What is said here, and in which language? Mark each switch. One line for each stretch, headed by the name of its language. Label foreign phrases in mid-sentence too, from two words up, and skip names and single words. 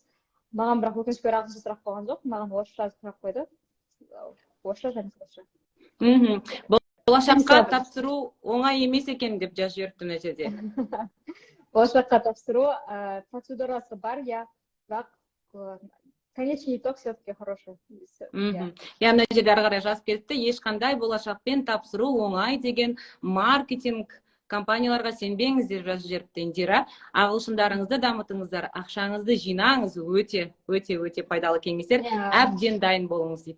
Kazakh: Маған бірақ өкінішке орай ағылшынша сұрақ қойған жоқ, маған орысша сұрақ қойды. Орысша және қазақша. Болашаққа тапсыру оңай емес екен деп жазып жіберіпті мына жерде. Болашаққа тапсыру процедурасы бар, бірақ
Russian: конечный итог все-таки хороший.
Kazakh: Мхм. Я мына жерде ары қарай жазып кетіпті, ешқандай болашақпен тапсыру оңай деген маркетинг компанияларға сенбеңіздер жазып жіберіпті Индира. Ағылшындарыңызды дамытыңыздар, ақшаңызды жинаңыз, өте пайдалы кеңестер. Әбден дайын болыңыз дейді.